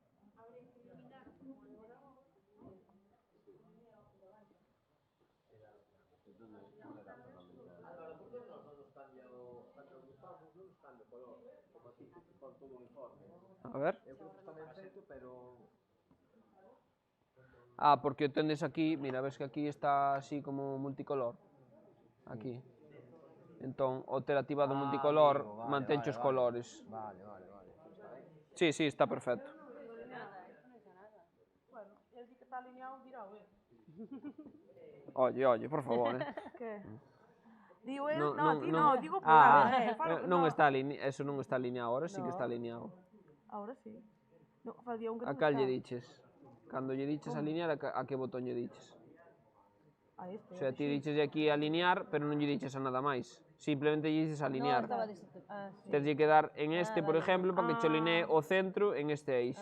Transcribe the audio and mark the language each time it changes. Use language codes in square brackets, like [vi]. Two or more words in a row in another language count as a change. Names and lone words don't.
[gl] A ver. Porque o tendes aquí, mira, ves que aquí está así como multicolor. Aquí. Entón, o ter activado multicolor mantenche os colores. Vale. Sí, está perfecto. [es] Bueno, el que está alineado dirá, Oye, por favor, Que? Digo el, No, no, a ti no. no, digo por nada, [gl] Non está alineado, eso non está alineado, [es] ahora sí que está alineado. Ahora sí. No, [gl] facía un que A non cal está. lle diches? Cando lle diches alinear, a que botón lle diches? A este. O sea, ti diches aquí alinear, pero non lle diches a nada máis. Simplemente lle dices alinear. Tens que dar en este, por exemplo, para que che alinee o centro en este eixe.